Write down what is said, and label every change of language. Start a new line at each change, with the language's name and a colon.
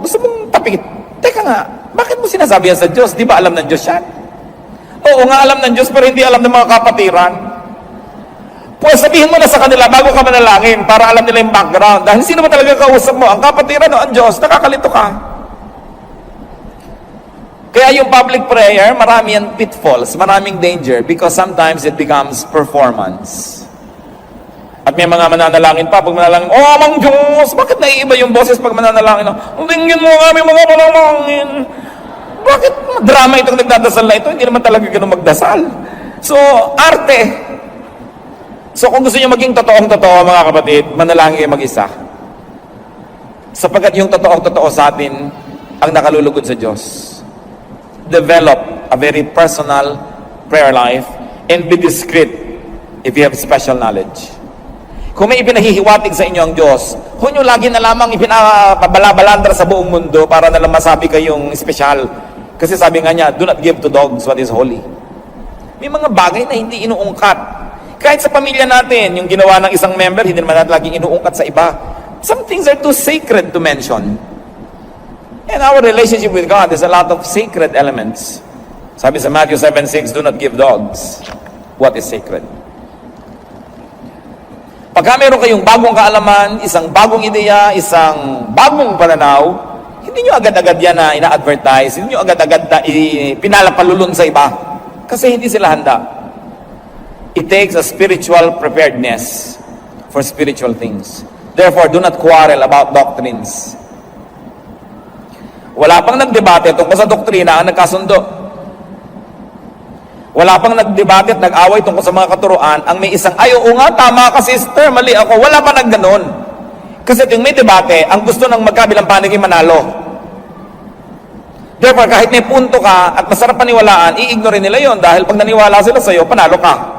Filipino: Gusto mong tapik, teka nga, bakit mo sinasabi yan sa Diyos? Di ba alam ng Diyos yan? Oo nga, alam ng Diyos, pero hindi alam ng mga kapatiran. Pues sabihin mo na sa kanila bago ka manalangin para alam nila yung background. Dahil sino ba talaga kausap mo? Ang kapatiran o ang Diyos? Nakakalito ka. Kaya yung public prayer, marami yan pitfalls, maraming danger
English: because sometimes it becomes performance.
Filipino: At may mga mananalangin pa, pag manalangin, oh, Amang Diyos, bakit naiiba yung boses pag mananalangin? Tingin mo kami mga panalangin. Bakit drama itong nagdadasal na ito? Hindi naman talaga ganun magdasal. So, arte. So, kung gusto niyo maging totoong-totoo, mga kapatid, manalangin kayo mag-isa. Sapagkat yung totoong-totoo sa atin, ang nakalulugod sa Diyos.
English: Develop a very personal prayer life and be discreet if you have special knowledge.
Filipino: Kung may ipinahihiwatig sa inyo ang Diyos, huwag nyo lagi na lamang ipinabalabalandra sa buong mundo para na lang masabi kayong espesyal. Kasi sabi nga niya,
English: do not give to dogs what is holy.
Filipino: May mga bagay na hindi inuungkat. Kahit sa pamilya natin, yung ginawa ng isang member, hindi naman natin laging inuungkat sa iba.
English: Some things are too sacred to mention. And our relationship with God is a lot of sacred elements.
Filipino: Sabi sa
English: Matthew 7:6, do not give dogs what is sacred.
Filipino: Pagka meron kayong bagong kaalaman, isang bagong ideya, isang bagong pananaw, hindi nyo agad-agad yan na ina-advertise, hindi nyo agad-agad na pinalapalulun sa iba. Kasi hindi sila handa.
English: It takes a spiritual preparedness for spiritual things. Therefore, do not quarrel about doctrines.
Filipino: Wala pang nagdebate tungkol sa doktrina ang nagkasundo. Wala pang nagdebate at nag-away tungkol sa mga katuruan ang may isang, ay, oo nga, tama ka sister, mali ako. Wala pa nagganon. Kasi yung may debate, ang gusto ng magkabilang panig ay manalo. Therefore, kahit may punto ka at masarap paniwalaan, i-ignore nila yon dahil pag naniwala sila sa iyo, panalo ka.